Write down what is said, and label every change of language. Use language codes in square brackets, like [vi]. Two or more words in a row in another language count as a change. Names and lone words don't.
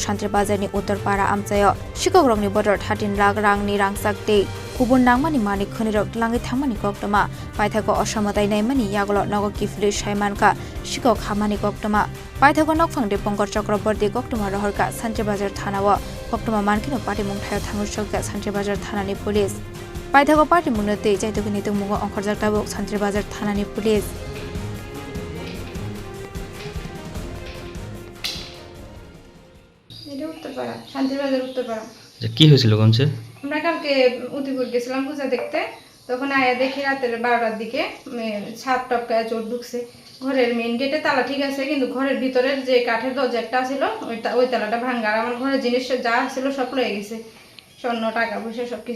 [trp] shantri bazarni uttarpara amchayo shikok rokni bodor 13 lakh rangni rangsakte kubun nangmani manik khonirok langi thamani koktoma paithako osamotai naimani yagolo nogok kifli saimanka shikok hamani koktoma paithako nok phangde pongkor chakraborti koktoma rohorka shantri bazar thanao koktoma mankino patimung thayo thangusokka shantri bazar thanani police paithako patimung nate jaitokni tumugo ongkhorjak tabok shantri bazar thanani police [bn] উত্তরপাড়া শান্তিবাজার উত্তরপাড়া কি হয়েছিল কোনছে আমরা কালকে উদিপুর গেছিলাম পূজা দেখতে তখন আয়া দেখি রাতের 12টার দিকে ছাদ টপকায় চোর ঢুকছে ঘরের মেইন গেটে তালা ঠিক আছে কিন্তু ঘরের ভিতরের যে কাঠের দরজাটা ছিল ওই তালাটা ভাঙা আর আমার ঘরের জিনিস যা ছিল সব লয়ে গেছে স্বর্ণ টাকা পয়সা সবকিছু